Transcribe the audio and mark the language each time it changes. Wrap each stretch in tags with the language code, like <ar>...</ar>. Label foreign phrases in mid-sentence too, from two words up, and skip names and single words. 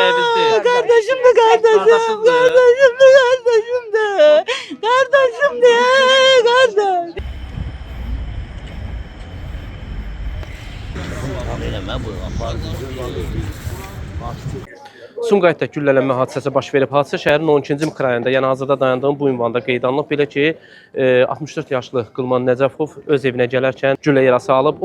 <tr>Kardeşdir. Kardeşim de kardeşim. Kardeşindir. Kardeşim de kardeşim de. Kardeşim de kardeş.</tr> <az>Sumqayıtda güllələnmə hadisəsi baş verib. Hadisə şəhərin 12-ci mikrorayonunda, yəni hazırda dayandığım bu ünvanda qeyd alınıb. Belə ki, 64 yaşlı Qılman Nəcəfov öz evinə gələrkən güllə yarası alıb.</az>